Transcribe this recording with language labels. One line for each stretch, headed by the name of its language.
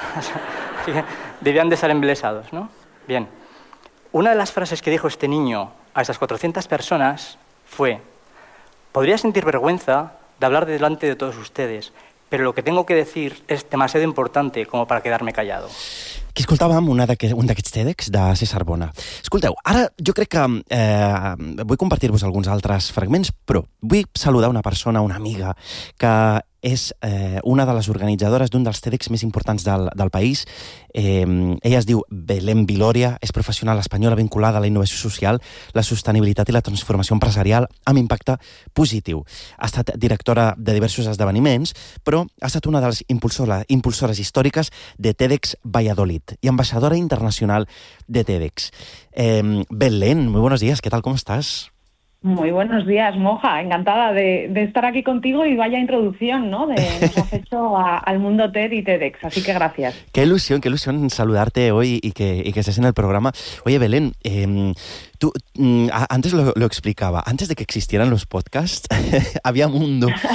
Spanish: Así que debían de estar embelesados, ¿no? Bien. Una de las frases que dijo este niño a esas 400 personas fue: podría sentir vergüenza de hablar delante de todos ustedes, pero lo que tengo que decir es demasiado importante como para quedarme callado.
Catalan: Aquí escoltàvem un d'aquests TEDx de César Bona. Escolteu, ara jo crec que vull compartir-vos alguns altres fragments, però vull saludar una persona, una amiga, que és una de les organitzadores d'un dels TEDx més importants del país. Ella es diu Belén Viloria, és professional espanyola vinculada a la innovació social, la sostenibilitat i la transformació empresarial amb impacte positiu. Ha estat directora de diversos esdeveniments, però ha estat una de les impulsores històriques de TEDx Valladolid i ambaixadora internacional de TEDx.
Spanish: Belén, muy buenos días, ¿qué tal, cómo estás? Muy buenos días, Moja. Encantada de estar aquí contigo y vaya introducción, ¿no? Nos has hecho al mundo TED y TEDx, así que gracias. Qué ilusión saludarte hoy y que estés en el programa. Oye, Belén, tú antes lo explicaba, antes de que existieran los podcasts, había mundo.